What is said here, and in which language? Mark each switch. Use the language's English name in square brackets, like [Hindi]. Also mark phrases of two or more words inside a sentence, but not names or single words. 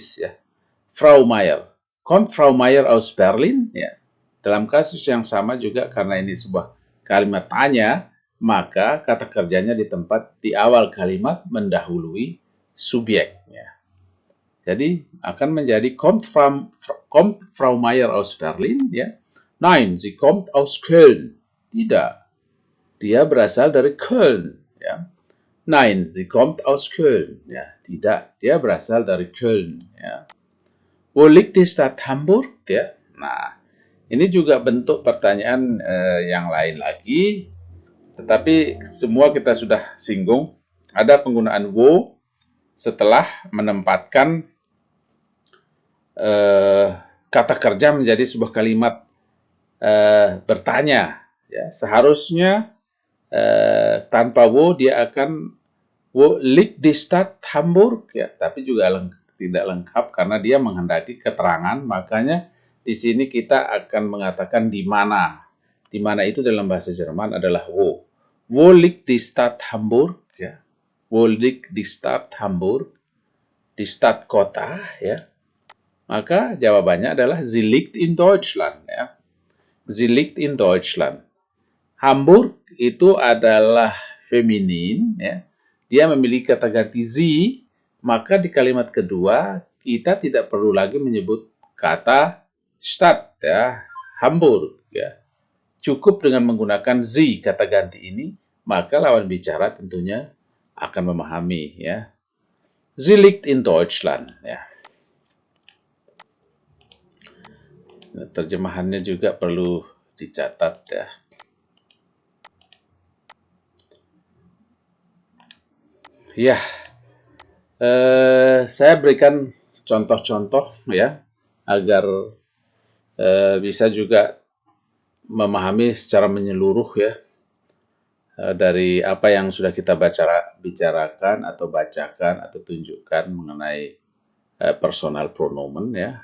[Indonesian] ya. [German] Frau Mayer. Kommt Frau Mayer aus Berlin? [Indonesian] Ya. Dalam kasus yang sama juga karena ini sebuah kalimat tanya, maka kata kerjanya di awal kalimat mendahului subjek. Ya. Jadi akan menjadi [German] kommt Frau Mayer aus Berlin? [Indonesian] Ya. [German] Nein, sie kommt aus Köln. [Indonesian] Tidak. Dia berasal dari Köln. Ya. [German] Nein, sie kommt aus Köln. [Indonesian] Ya, tidak. Dia berasal dari Köln. Ya. [German] Wo liegt die Stadt Hamburg? [Indonesian] Ya. Nah, ini juga bentuk pertanyaan yang lain lagi. Tetapi semua kita sudah singgung. Ada penggunaan wo setelah menempatkan kata kerja menjadi sebuah kalimat bertanya. Ya, seharusnya tanpa wo dia akan [German] wo liegt die Stadt Hamburg, [Indonesian] ya, tapi juga tidak lengkap karena dia menghendaki keterangan, makanya di sini kita akan mengatakan di mana. Di mana itu dalam bahasa Jerman adalah wo. [German] Wo liegt die Stadt Hamburg, ya. Wo liegt die Stadt Hamburg? [Indonesian] Di Stadt kota, ya. Maka jawabannya adalah [German] sie liegt in Deutschland, [Indonesian] ya. [German] Sie liegt in Deutschland. [Indonesian] Hamburg itu adalah feminin, ya. Dia memiliki kata ganti sie, maka di kalimat kedua kita tidak perlu lagi menyebut kata Stadt, ya, Hamburg, ya. Cukup dengan menggunakan sie kata ganti ini, maka lawan bicara tentunya akan memahami, ya. [German] Sie liegt in Deutschland, [Indonesian] ya. Terjemahannya juga perlu dicatat, ya. Ya, saya berikan contoh-contoh ya agar bisa juga memahami secara menyeluruh ya dari apa yang sudah kita bicarakan atau bacakan atau tunjukkan mengenai [German] personal pronomen [Indonesian] ya.